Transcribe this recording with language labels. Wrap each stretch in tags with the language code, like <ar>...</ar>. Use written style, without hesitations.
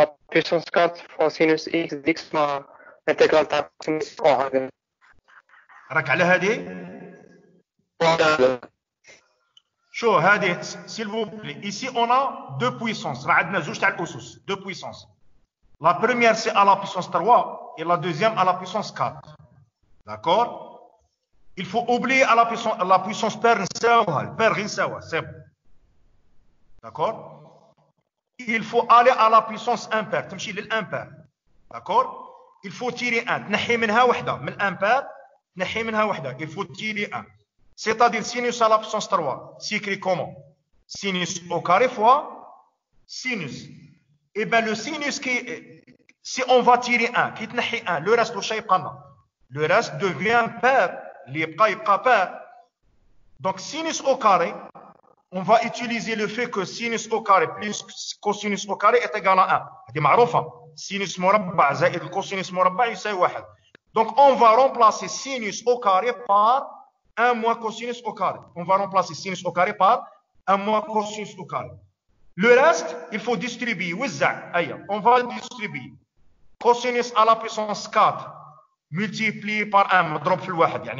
<fr>puissance 4 fois sinus x dx</fr> <ar>مع</ar> <fr>intégrale</fr> <ar>تاع</ar> <fr>sinus 3.</fr> <ar>راك على هذه؟ شو هذه</ar> <fr>s'il vous plaît. Ici on a deux puissances.</fr> <ar>راه عندنا زوج تاع الأسس.</ar> <fr>Deux puissances. La première c'est à la puissance 3 et la deuxième à la puissance 4. D'accord? Il faut oublier à la puissance paire</fr> <ar>نساوها. البير غير نساوها.</ar> <fr>C'est bon. D'accord? Il faut aller à la puissance impaire.</fr> <ar>تمشي للامبير.</ar> <fr>D'accord? Il faut tirer 1.</fr> <ar>تنحي منها وحده. من الامبير تنحي منها وحده.</ar> <fr>Il faut tirer 1. C'est-à-dire sinus à la puissance 3. S'écrit comment? Sinus au carré fois sinus. Et bien le sinus qui, si on va tirer 1, qui</fr> <ar>تنحي 1,</ar> <fr>le reste</fr> <ar>واش يبقى لنا?</ar> <fr>Le reste devient pair.</fr> <ar>اللي يبقى pair.</ar> <fr>Donc sinus au carré, on va utiliser le fait que sinus au carré plus cosinus au carré est égal à 1.</fr> <ar>هذه معروفة.</ar> <fr>Sinus</fr> <ar>مربع زائد الكوسينوس مربع يساوي 1.</ar> <fr>Donc on va remplacer sinus au carré par 1 moins cosinus au carré. On va remplacer sinus au carré par 1 moins cosinus au carré. Le reste, il faut distribuer. On va distribuer. Cosinus à la puissance 4 multiplié par 1</fr> <ar>مضروب في الواحد.</ar>